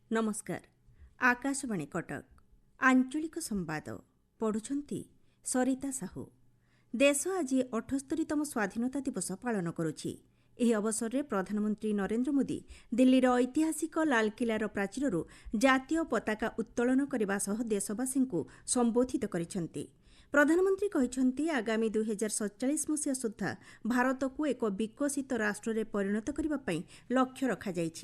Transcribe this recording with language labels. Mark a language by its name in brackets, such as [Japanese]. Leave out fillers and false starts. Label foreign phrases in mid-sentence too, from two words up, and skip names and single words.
[Odia] नमस्कार। ଆକାଶବାଣୀ କଟକ ଆଞ୍ଚଳିକ ସମ୍ବାଦ ପଢ଼ୁଛନ୍ତି ସରିତା ସାହୁ। ଦେଶ ଆଜି 78ତମ ସ୍ୱାଧୀନତା ଦିବସ ପାଳନ କରୁଛି। ଏହି ଅବସରରେ ପ୍ରଧାନମନ୍ତ୍ରୀ ନରେନ୍ଦ୍ର ମୋଦି ଦିଲ୍ଲୀର ଐତିହାସିକ ଲାଲକିଲ୍ଲାର ପ୍ରାଚୀରରୁ ଜାତୀୟ ପତାକା ଉତ୍ତୋଳନ କରିବା ସହ ଦେଶବାସୀଙ୍କୁ ସମ୍ବୋଧିତ କରିଛନ୍ତି। ପ୍ରଧାନମନ୍ତ୍ରୀ କହିଛନ୍ତି ଆଗାମୀ 2047 ମସିହା ସୁଦ୍ଧା ଭାରତକୁ ଏକ ବିକଶିତ ରାଷ୍ଟ୍ରରେ ପରିଣତ କରିବା ପାଇଁ ଲକ୍ଷ୍ୟ ରଖାଯାଇଛି।